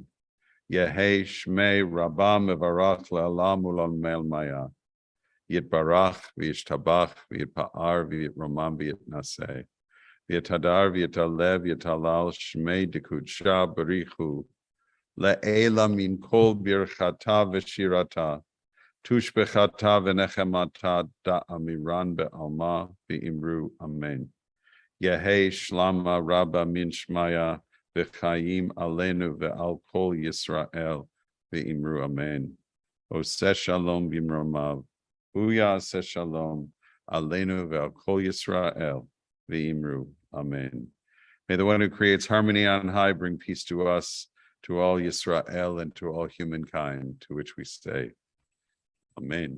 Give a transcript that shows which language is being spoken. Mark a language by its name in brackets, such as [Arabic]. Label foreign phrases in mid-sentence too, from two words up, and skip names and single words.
[Aramaic] יהא שמה רבא מברך לעלם ולעלמי עלמיא, יתברך וישתבח ויתפאר ויתרומם ויתנשא, ויתהדר ויתעלה ויתהלל שמה דקודשא בריך הוא, לעלא מן כל ברכתא ושירתא, תשבחתא ונחמתא דאמירן בעלמא ואמרו, אמן. יהא שלמא רבא מן שמיא וחיים עלינו ועל כל ישראל ואמרו, אמן. [Hebrew] עושה שלום במרומיו, ויעשה שלום עלינו ועל כל ישראל ואמרו, amen. [English] May the one who creates harmony on high bring peace to us, to all Yisrael, and to all humankind, to which we say, amen.